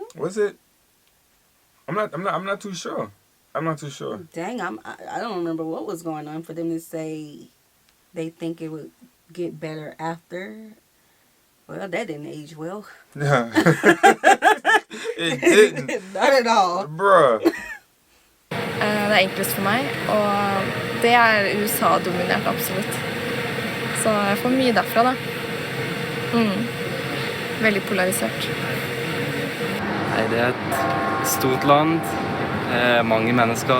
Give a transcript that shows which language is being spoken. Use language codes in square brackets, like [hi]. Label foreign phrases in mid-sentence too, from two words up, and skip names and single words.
[en] Was it? I'm not too sure. I'm not too sure. Dang, I don't remember what was going on for them to say they think it would get better after. Well, that didn't age well. Yeah. It didn't. Not at all. Bruh. [no] Det enklest for meg, og det USA-dominert absolutt. Så jeg får mye derfra da. Veldig polarisert. Nei, det et stort land, mange mennesker.